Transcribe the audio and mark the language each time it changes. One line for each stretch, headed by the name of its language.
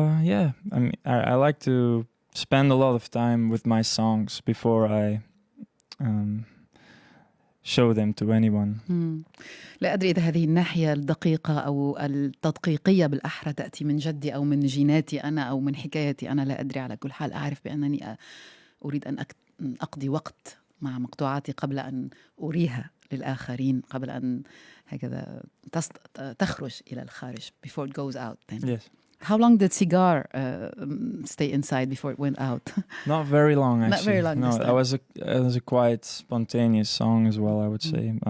English: Yeah, I mean, I like to spend a lot of time with my songs before I show them to anyone.
Arabic: لا أدري إذا هذه الناحية الدقيقة أو التدقيقية بالأحرى تأتي من جدي أو من جيناتي أنا أو من حكايتي أنا، لا أدري. على كل حال أعرف بأنني أريد أن أقضي وقت مع مقطوعاتي قبل أن أريها للآخرين، قبل أن هكذا تخرج إلى الخارج,
English: before it goes out then. Yes. How long did Cigar stay inside before it went out? Not very long, actually. Not very long. No, it was a quite spontaneous song as well, I would say.